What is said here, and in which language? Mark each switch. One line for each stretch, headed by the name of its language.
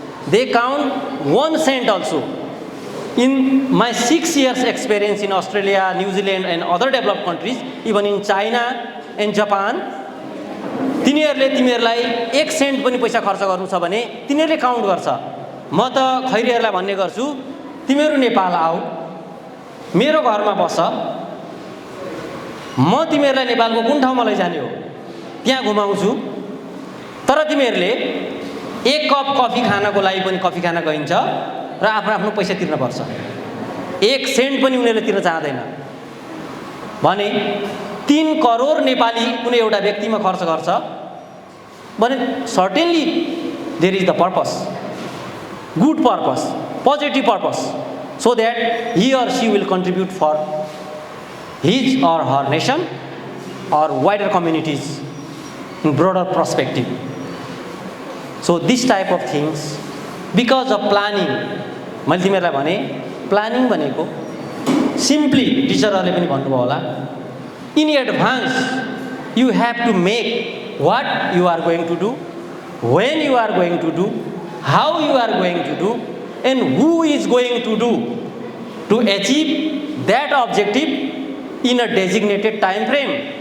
English: They count 1 cent also. In my 6 years experience in Australia, New Zealand and other developed countries, even in China and Japan,
Nepali: तिनीहरूले तिमीहरूलाई 1 saint पनि पैसा खर्च गर्नु छ भने तिनीहरूले काउन्ट गर्छ। म त खैरीहरूलाई भन्ने गर्छु, तिमीहरू नेपाल आऊ, मेरो घरमा बस, म तिमीहरूलाई नेपालको कुन ठाउँमा लैजाने हो त्यहाँ घुमाउँछु, तर तिमीहरूले 1 कप कफी खानको लागि पनि कफी खान गइन्छ र आफ्नो आफ्नो पैसा तिर्न पर्छ। 1 सेन्ट पनि उनीहरूले तिर्न चाहदैन भने 3 करोड नेपाली कुनै एउटा व्यक्तिमा खर्च गर्छ भने
English: Certainly there is the purpose, good purpose, positive purpose, so that he or she will contribute for his or her nation or wider communities in broader perspective. So this type of things, because of planning,
Nepali: मैले तिमीहरूलाई भने planning भनेको simply टिचरहरूले पनि भन्नुभयो होला,
English: in advance you have to make what you are going to do, when you are going to do, how you are going to do, and who is going to do to achieve that objective in a designated time frame.